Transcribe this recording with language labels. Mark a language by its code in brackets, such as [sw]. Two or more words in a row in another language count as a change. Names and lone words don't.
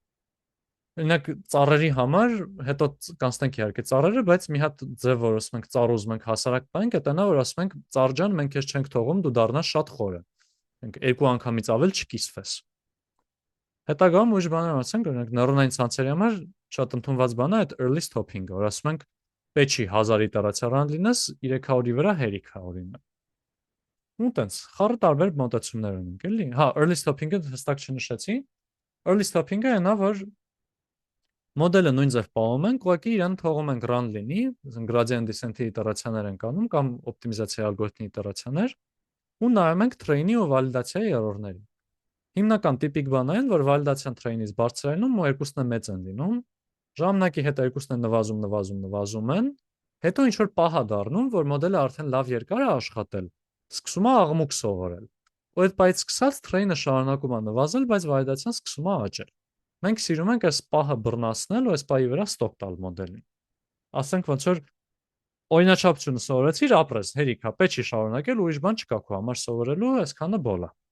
[hy] Օրինակ ծառերի համար հետո կանցնենք իհարկե ծառերը, բայց մի հատ ձև որ ասում ենք ծառ ուզում ենք հասարակ բանք, դա նա որ ասում ենք ծառ ջան, մենք քեզ չենք թողում, դու դառնաս շատ խորը։ Մենք երկու անգամից ավել չկիսվես։ Հետագայում ուրիշ բաներ ասենք, օրինակ նեյրոնային ցանցերի համար շատ ընդունված բան է այդ [en] early stopping- [hy] ը, որ ասում ենք պետք չի 1000 իտերացիան լինես 300-ի վրա հերիք է օրինակ։ Ու տենց խառը տարբեր մոտեցումներ ունենք, էլի։ Հա, [en] early stopping- [hy] ը հստակ չնշեցի։ [en] Early stopping- [hy] ը այնա որ մոդելը նույն ձև պահում ենք, ուղղակի իրան թողում ենք run լինի, [en] gradient descent- [hy] ի իտերացիաներ ենք անում կամ օպտիմիզացիայի ալգորիթմի իտերացիաներ ու նայում ենք train-ի ու վալիդացիայի error-ների։ Հիմնական տիպիկ բանն այն, որ վալիդացիան train-ից բարձրանում ու երկուսն է մեծ են լինում, ժամանակի հետ երկուսն են նվազում են, հետո ինչ որ պահ է դառնում, որ մոդելը արդեն լավ երկար է աշխատել, սկսում է աղմուկ սովորել։ Ու այդ պահից սկսած train-ը շարունակում է նվազել, բայց վալիդացիան սկսում է աճել։ Մենք սիրում ենք այս պահը բռնացնել ու այս պահի վրա ստոպ տալ մոդելին։ Ասենք ոնց որ օրինաչափությունը սովորեցիր, ապրես, հերիք է, պետք չի շարունակել, ուրիշ բան չկա քո համար սովորելու, այսքանը բոլ է։